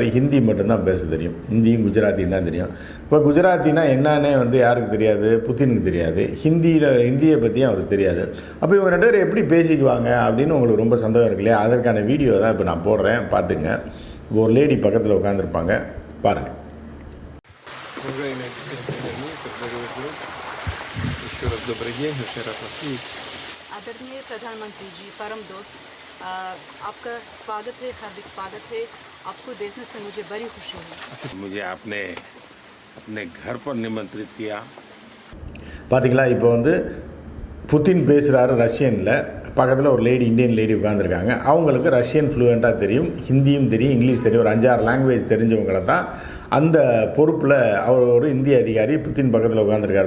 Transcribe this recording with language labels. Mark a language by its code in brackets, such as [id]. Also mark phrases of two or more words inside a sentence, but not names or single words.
[ta] ஹிந்தி மட்டும்தான் பேச தெரியும். ஹிந்தியும் குஜராத்தியும் தான் தெரியும். இப்போ குஜராத்தினா என்னன்னே வந்து யாருக்கு தெரியாது, புத்தினுக்கு தெரியாது. ஹிந்தியை பற்றியும் அவருக்கு தெரியாது. அப்போ இவங்க 2 பேர் எப்படி பேசிக்குவாங்க அப்படின்னு உங்களுக்கு ரொம்ப சந்தேகம் இருக்கு இல்லையா? அதற்கான வீடியோ தான் இப்போ நான் போடுறேன், பார்த்துங்க. ஒரு லேடி பக்கத்தில் உட்காந்துருப்பாங்க, பாருங்கள். [hi] आदरणीय प्रधानमंत्री जी, परम दोस्त, आपका स्वागत है, हार्दिक स्वागत है। आपको देखने से मुझे बड़ी खुशी है। मुझे आपने अपने घर पर निमंत्रित किया। [ta] பார்த்தீங்களா? இப்போ வந்து புத்தின் பேசுகிறாரு ரஷ்யனில். பக்கத்தில் ஒரு இந்தியன் லேடி உட்காந்துருக்காங்க. அவங்களுக்கு ரஷ்யன் ஃப்ளூயண்ட்டாக தெரியும், ஹிந்தியும் தெரியும், இங்கிலீஷ் தெரியும். ஒரு 5-6 லாங்குவேஜ் தெரிஞ்சவங்களை தான் அந்த பொறுப்பில் அவர் ஒரு இந்திய அதிகாரி புத்தின் பக்கத்தில் உட்காந்துருக்காரு.